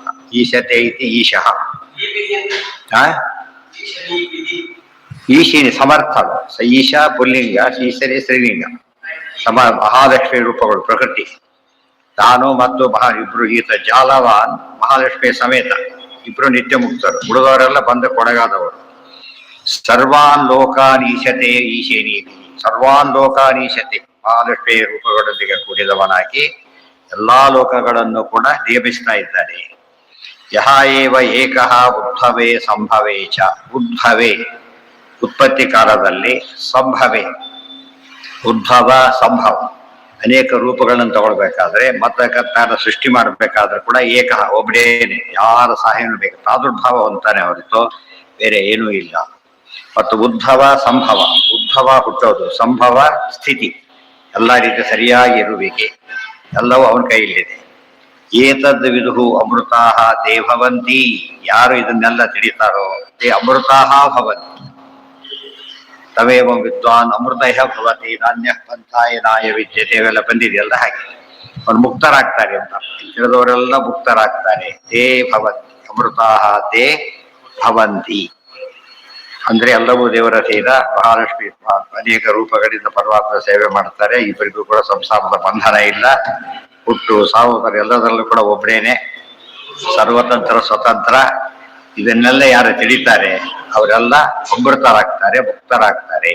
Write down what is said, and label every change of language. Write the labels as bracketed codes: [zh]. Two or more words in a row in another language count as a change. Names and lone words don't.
[sa] ಈಶತೆ ಇತಿ ಈಶಃ. ಈಶಿನಿ ಸಮರ್ಥ. [kn] ಈಶ ಪುಲ್ಲಿಂಗ, ಈಶನೇ ಸ್ತ್ರೀಲಿಂಗ. ಮಹಾಲಕ್ಷ್ಮಿ ರೂಪಗಳು ಪ್ರಕೃತಿ. ತಾನು ಮತ್ತು ಇಬ್ರು. ಈತ ಜಾಲವಾನ್ ಮಹಾಲಕ್ಷ್ಮಿ ಸಮೇತ ಇಬ್ರು ನಿತ್ಯ ಮುಕ್ತರು. ಉಳಿದವರೆಲ್ಲ ಬಂದ ಕೊಡಗಾದವರು. [sa] ಸರ್ವಾನ್ ಲೋಕಾನ್ ಈಶತೆ ಈಶೇನಿ, ಸರ್ವಾನ್ ಲೋಕಾನ್ ಈಶತೆ [kn] ಮಹಾಲಕ್ಷ್ಮಿ ರೂಪಗಳೊಂದಿಗೆ ಕೂಡಿದವನಾಗಿ ಎಲ್ಲಾ ಲೋಕಗಳನ್ನು ಕೂಡ ನಿಯಮಿಸ್ತಾ ಇದ್ದಾನೆ. [sa] ಯಹ ಏವ ಏಕಃ ಉದ್ಭವೆ ಸಂಭವೆ ಚ. [kn] ಉದ್ಭವೆ ಉತ್ಪತ್ತಿ ಕಾಲದಲ್ಲಿ, ಸಂಭವೆ ಉದ್ಭವ ಸಂಭವ ಅನೇಕ ರೂಪಗಳನ್ನು ತಗೊಳ್ಬೇಕಾದ್ರೆ, ಮತ್ತೆ ಸೃಷ್ಟಿ ಮಾಡಬೇಕಾದ್ರೆ ಕೂಡ ಏಕಃ ಒಬ್ಬಡೇನೆ, ಯಾರ ಸಹಾಯನೂ ಬೇಕು. ಪ್ರಾದುರ್ಭಾವ ಹೊಂತಾನೆ ಹೊರತು ಬೇರೆ ಏನೂ ಇಲ್ಲ. ಮತ್ತು ಉದ್ಭವ ಸಂಭವ, ಉದ್ಭವ ಹುಟ್ಟೋದು, ಸಂಭವ ಸ್ಥಿತಿ, ಎಲ್ಲ ರೀತಿ ಸರಿಯಾಗಿ ಇರುವಿಕೆ, ಎಲ್ಲವೂ ಅವನ ಕೈಯಲ್ಲಿದೆ. [sa] ಏತದ್ ವಿದುಃ ಅಮೃತಾಃ ತೇ ಭವಂತಿ. [kn] ಯಾರು ಇದನ್ನೆಲ್ಲ ತಿಳಿತಾರೋ [sa] ತೇ ಅಮೃತಾಃ ಭವಂತಿ. ತವೇವ ವಿದ್ವಾನ್ ಅಮೃತಃ ಭವತಿ ನಾನ್ಯ ಪಂಥಾಯ ನಾಯ ವಿದ್ಯತೆ. [kn] ಇವೆಲ್ಲ ಬಂದಿದೆಯಲ್ಲ, ಹಾಗೆ ಅವ್ರು ಮುಕ್ತರಾಗ್ತಾರೆ ಅಂತ. ತಿಳಿದವರೆಲ್ಲ ಮುಕ್ತರಾಗ್ತಾರೆ. [sa] ತೇ ಭವಂತಿ ಅಮೃತಾಃ ತೇ ಭವಂತಿ [kn] ಅಂದ್ರೆ ಎಲ್ಲವೂ ದೇವರ ತೀರ. ಮಹಾಲಕ್ಷ್ಮಿ ಅನೇಕ ರೂಪಗಳಿಂದ ಪರಮಾತ್ಮ ಸೇವೆ ಮಾಡ್ತಾರೆ. ಇಬ್ಬರಿಗೂ ಕೂಡ ಸಂಸಾರದ ಬಂಧನ ಇಲ್ಲ. ಹುಟ್ಟು ಸಾವು ಎಲ್ಲದರಲ್ಲೂ ಕೂಡ ಒಬ್ಬರೇನೆ, ಸರ್ವತಂತ್ರ ಸ್ವತಂತ್ರ. ಇದನ್ನೆಲ್ಲ ಯಾರು ತಿಳಿತಾರೆ ಅವರೆಲ್ಲ ಅಮೃತರಾಗ್ತಾರೆ, ಮುಕ್ತರಾಗ್ತಾರೆ.